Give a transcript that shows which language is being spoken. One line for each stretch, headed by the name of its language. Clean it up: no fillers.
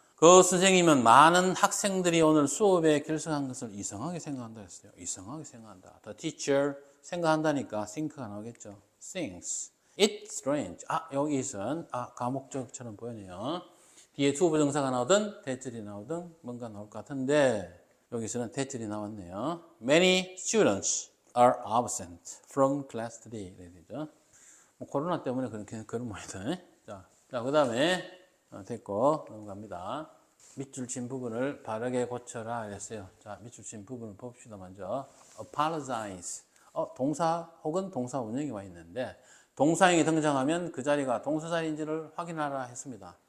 Korean: 그 선생님은 많은 학생들이 오늘 수업에 결석한 것을 이상하게 생각한다 했어요. 이상하게 생각한다.
English: The teacher
Korean: 생각한다니까 think가 나오겠죠.
English: thinks. It's strange.
Korean: 여기 있은 가목적처럼 보이네요. 뒤에 투부정사가 나오든 대절이 나오든 뭔가 나올 것 같은데 여기서는 대절이 나왔네요.
English: Many students are absent from class today.
Korean: 이렇게 되죠. 코로나 때문에 그런 모양이다. 자, 그 다음에 됐고 넘어갑니다. 밑줄 친 부분을 바르게 고쳐라 이랬어요. 자, 밑줄 친 부분을 봅시다. 먼저 apologize. 동사 혹은 동사 원형이 와 있는데 동사형이 등장하면 그 자리가 동사자리인지를 확인하라 했습니다.